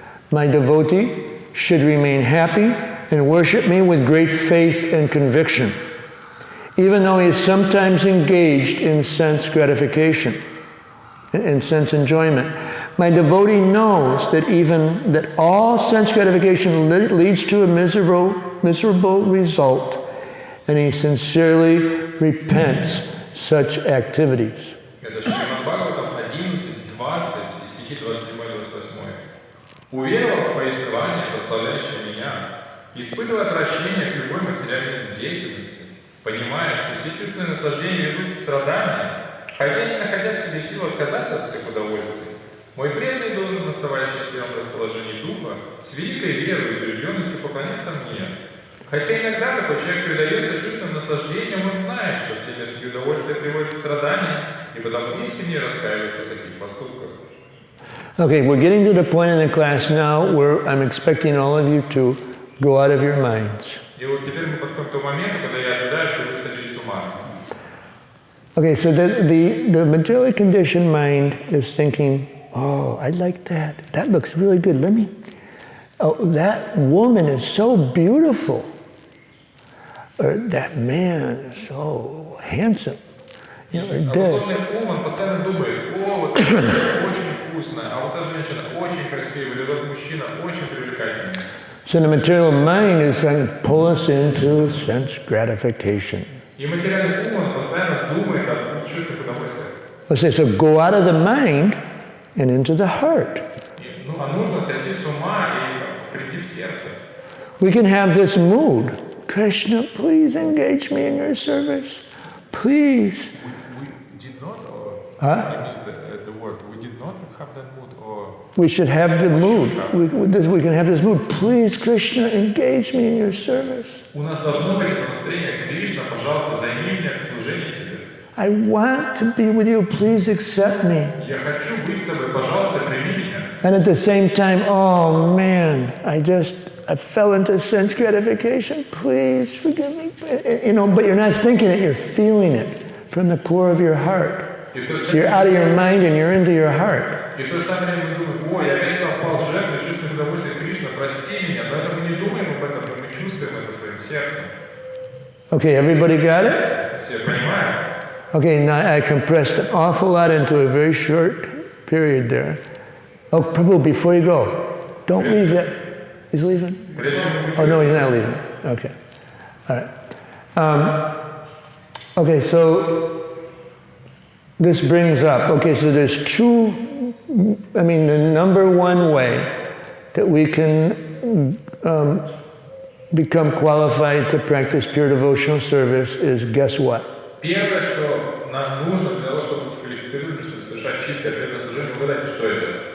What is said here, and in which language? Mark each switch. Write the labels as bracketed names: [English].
[English] my devotee should remain happy and worship me with great faith and conviction, even though he is sometimes engaged in sense gratification, in sense enjoyment. My devotee knows that all sense gratification leads to a miserable result, and he sincerely repents such activities. [Russian] Это Шримад Бхагаватам 11:20 и стихи 27-28. Уверовав в повествование, прославляющее меня, испытывая отвращение к любой материальной деятельности, понимая, что все чувственные наслаждения ведут к страданию, хотя не находя в себе сил отказаться от всех удовольствий, мой преданный должен, оставаясь в счастливом расположении духа, с великой верой и убежденностью поклониться мне. Хотя иногда такой человек предается чувственным наслаждениям, он знает, что все мирские удовольствия приводят к страданиям, и потому искренне раскаивается в таких поступках. [English] Okay, we're getting to the point in the class now where I'm expecting all of you to go out of your minds. [Russian] И вот теперь мы подходим к тому моменту, когда я ожидаю, что вы сойдете с ума. [English] Okay, so the materially conditioned mind is thinking, oh, I like that. That looks really good. Oh, that woman is so beautiful. Or that man is so handsome. Or this. [Russian] Он постоянно думает, о, вот это очень вкусно, а вот эта женщина очень красивая, или этот мужчина очень привлекательный. [English] So the material mind is trying to pull us into sense gratification. [Russian] И материальный ум, он постоянно думает о чувствах удовольствия. [English] Okay, so go out of the mind and into the heart. [Russian] Ну, а нужно сойти с ума и прийти в сердце. [English] We can have this mood. Krishna, please engage me in your service. Please. We did not, or Huh? I missed the word. We did not have that mood, or We should have the mood. We can have this mood. Please, Krishna, engage me in your service. [Russian] у нас должно быть это настроение. Кришна, пожалуйста, займи меня в служении тебе. [English] I want to be with you. Please accept me. [Russian] Я хочу быть с тобой, пожалуйста, прими меня. [English] And at the same time, oh man, I fell into sense gratification. Please forgive me. You know, but you're not thinking it, you're feeling it from the core of your heart. So you're out of your mind and you're into your heart. [Russian] И в то же самое время мы думаем, ой, я весь попал в жертву, чувствуем удовольствие, Кришна, прости меня. Но это мы не думаем об этом, но мы чувствуем это своим сердцем. [English] Okay, everybody got it? [Russian] Все понимаем? [English] Okay, now I compressed an awful lot into a very short period there. Oh, Prabhu, before you go, don't leave yet. He's leaving? Oh, no, he's not leaving. Okay. All right. Okay, so this brings up, okay, so there's the number one way that we can become qualified to practice pure devotional service is, guess what? [Russian] Первое, что нам нужно для того, чтобы быть квалифицированы, чтобы совершать чистое преданное служение, угадайте, что это?